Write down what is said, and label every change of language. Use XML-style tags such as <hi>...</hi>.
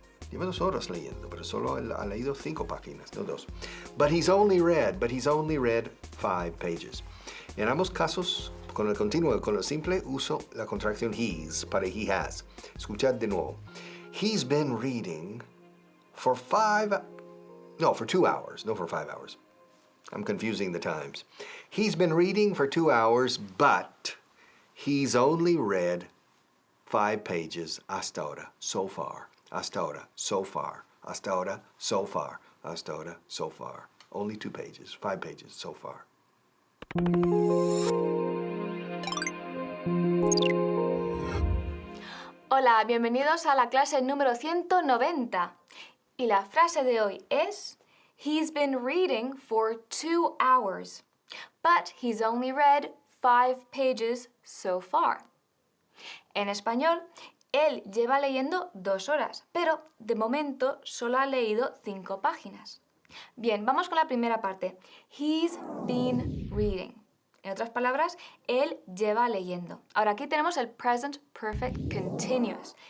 <es>Lleva 2 horas leyendo, pero solo ha leído 5 páginas, no 2.</es> <en>But he's only read 5 pages.</en> <es>En ambos casos, con el continuo y con el simple, uso la contracción he's para he has. Escuchad de nuevo.</es> <en>He's been reading for 2 hours, no for 5 hours. I'm confusing the times. He's been reading for 2 hours, but he's only read 5 pages</en> <es>hasta ahora,</es> <en>so far.</en> <es>Hasta ahora,</es> <en>so far.</en> <es>Hasta ahora,</es> <en>so far. Hasta ahora, so far. Only 2 pages, 5 pages so far.</en> <es>Hola, bienvenidos a la clase número 190. Y la frase de hoy es:</es> <en>He's been reading for 2 hours, but he's only read 5 pages so far.</en> <es>En español, él lleva leyendo 2 horas, pero de momento solo ha leído 5 páginas. Bien, vamos con la primera parte.</es> <en>He's been reading.</en> <es>En otras palabras, él lleva leyendo. Ahora aquí tenemos el present perfect continuous.</es>